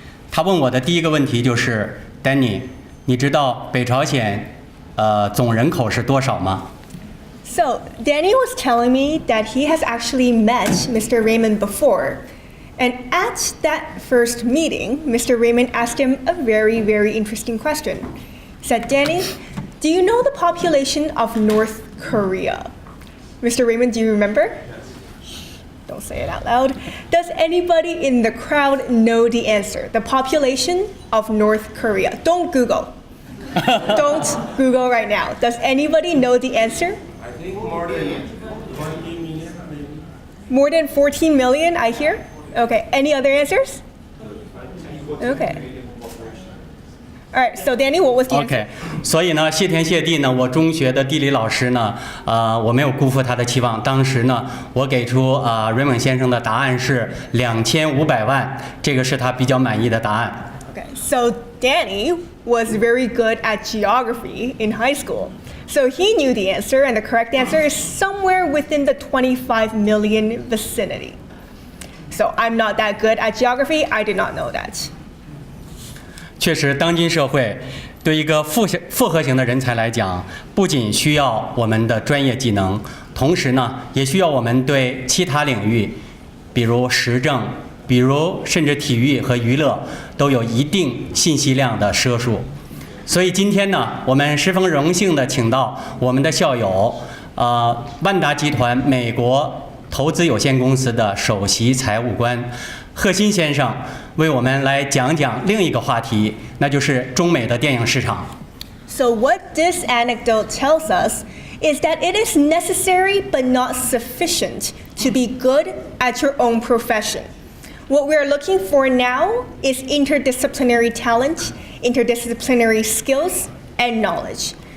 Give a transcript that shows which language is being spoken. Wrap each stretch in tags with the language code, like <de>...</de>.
<zh>他问我的第一个问题就是：Danny，你知道北朝鲜总人口是多少吗？</zh> <en>So, Danny was telling me that he has actually met Mr. Reiman before. And at that first meeting, Mr. Reiman asked him a very, very interesting question. He said, Danny, do you know the population of North Korea? Mr. Reiman, do you remember? Don't say it out loud. Does anybody in the crowd know the answer? The population of North Korea. Don't Google. Don't Google right now. Does anybody know the answer? I think more than 20 million, maybe. More than 14 million, I hear? Okay, any other answers? Okay. All right, so Danny, what was the answer?</en> <zh>OK， 所以呢，谢天谢地呢，我中学的地理老师呢，我没有辜负他的期望。当时呢，我给出瑞蒙先生的答案是2500万，这个是他比较满意的答案。</zh> <en>Okay, so Danny was very good at geography in high school. So he knew the answer, and the correct answer is somewhere within the 25 million vicinity. So I'm not that good at geography, I did not know that.</en> <zh>确实，当今社会对一个复合型的人才来讲，不仅需要我们的专业技能，同时呢，也需要我们对其他领域，比如时政，比如甚至体育和娱乐，都有一定信息量的摄入。所以今天呢，我们十分荣幸地请到我们的校友，万达集团美国投资有限公司的首席财务官贺鑫先生，为我们来讲讲另一个话题，那就是中美的电影市场。</zh> <en>So what this anecdote tells us is that it is necessary but not sufficient to be good at your own profession. What we are looking for now is interdisciplinary talent, interdisciplinary skills, and knowledge.</en>